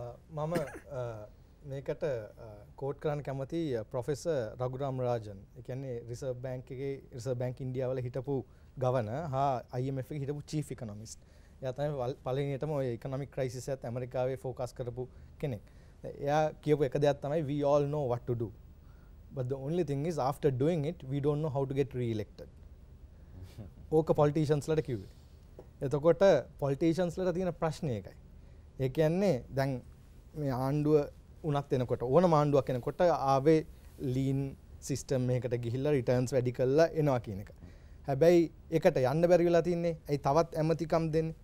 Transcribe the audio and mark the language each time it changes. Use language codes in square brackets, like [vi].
[si] මම මේකට කෝට් කරන්න කැමති ප්‍රොෆෙසර් රඝුරාම රාජන්. ඒ කියන්නේ රිසර්ව් බැංක් ඉන්දියාවල හිටපු ගවර්නර් හා IMF එකේ හිටපු චීෆ් ඉකොනොමිස්ට්. එයා තමයි පළවෙනියටම ඔය ඉකොනොමික් ක්‍රයිසිස් එකත් ඇමරිකාවේ ફોකස් කරපු කෙනෙක්. එයා කියපු එක දෙයක් තමයි [en] we all know what to do. But the only thing is after doing it we don't know how to get re-elected. [si] ඕක politicians ලට කිව්වේ. එතකොට පොලිටිෂන්ස්ලට තියෙන ප්‍රශ්නය එකයි. ඒ කියන්නේ දැන් මේ ආණ්ඩුව උනත් එනකොට ඕනම ආණ්ඩුවක් එනකොට ආවේ ලීන් සිස්ටම් එකකට ගිහිල්ලා රිටර්න්ස් වැඩි කරලා එනවා කියන එක. හැබැයි ඒකට යන්න බැරි වෙලා තින්නේ. ඇයි තවත් ඇමතිකම් දෙන්නේ?